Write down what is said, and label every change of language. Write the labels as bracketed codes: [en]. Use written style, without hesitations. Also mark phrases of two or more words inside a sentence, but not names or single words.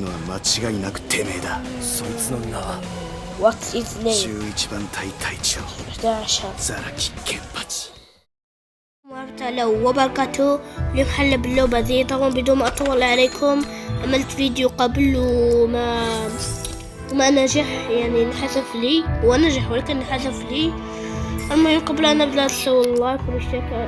[ja] のは間違いなくてめえだ。そいつの名は [en] What's its name؟ [ja] 11 番隊隊長 11 ザラキケンパチ. [ar] ورحمة الله وبركاته. اليوم حل باللعبة ذي. طبعا بدون ما أطول عليكم، عملت فيديو قبل وما نجح، يعني انحذف لي. هو نجح ولكن انحذف لي. المهم قبل أن نبدأ تسووا اللايك والاشتراك.